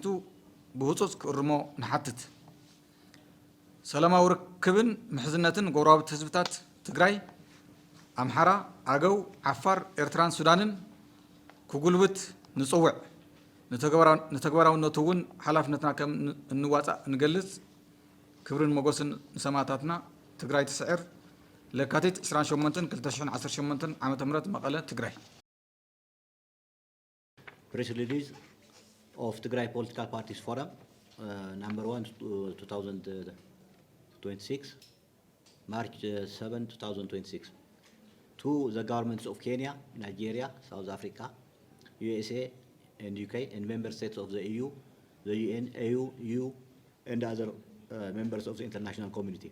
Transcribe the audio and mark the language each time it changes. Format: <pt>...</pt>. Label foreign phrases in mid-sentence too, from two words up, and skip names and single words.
<ti>ብህፁፅ ክእርሞ ንሓትት ሰላማዊ ርክብን ምሕዝነትን ጎረባብቲ ህዝብታት ትግራይ ኣምሓራ ኣገው ዓፋር ኤርትራን ሱዳንን ክጉልብት ንጽውዕ ንተግባራውነቱ እውን ሓላፍነትና ከም እንዋፃእ ንገልጽ ክብርን መጎስን ንሰማዕታትና ትግራይ ትስዕር ለካቲት 28 2018 ዓመተ ምህረት መቐለ ትግራይ</ti> <en>Press release of Tigray Political Parties Forum, number 1, 2026, March 7, 2026. To the governments of Kenya, Nigeria, South Africa, USA, and UK, and member states of the EU, the UN, AU, EU, and other members of the international community.</en>